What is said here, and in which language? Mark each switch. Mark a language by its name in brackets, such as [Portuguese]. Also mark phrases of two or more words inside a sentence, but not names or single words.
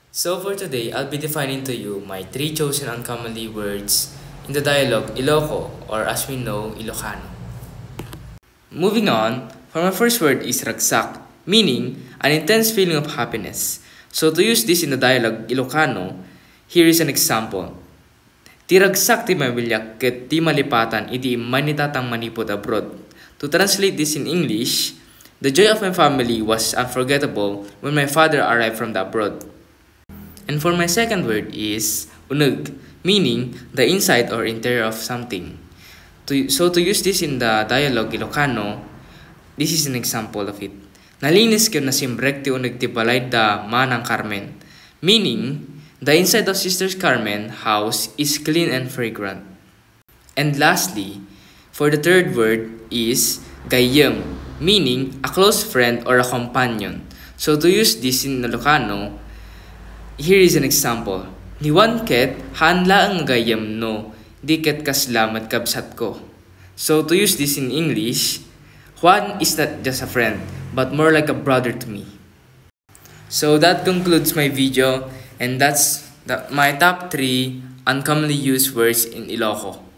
[English] So for today, I'll be defining to you my 3 chosen uncommonly words in the dialogue Iloco, or as we know, Ilocano. Moving on, for my first word is ragsak, meaning an intense feeling of happiness. So to use this in the dialogue Ilocano, here is an example. [Iloko] Ti ragsak ti mabilyak ket ti malipatan iti manitatang manipod abroad. [English] To translate this in English, the joy of my family was unforgettable when my father arrived from the abroad. And for my second word is uneg, meaning the inside or interior of something. So to use this in the dialogue Ilocano, this is an example of it. [Iloko] Nalinis ko na simbrek ti uneg ti balay da manang Carmen, [English] meaning the inside of Sister Carmen house is clean and fragrant. And lastly, for the third word is gayem, meaning a close friend or a companion. So to use this in Ilocano, here is an example. [Iloko] Ni Juan ket hanla ang gayem no, di ket kaslamat kabsat ko. [English] So to use this in English, Juan is not just a friend, but more like a brother to me. So that concludes my video, and that's my top 3 uncommonly used words in Iloco.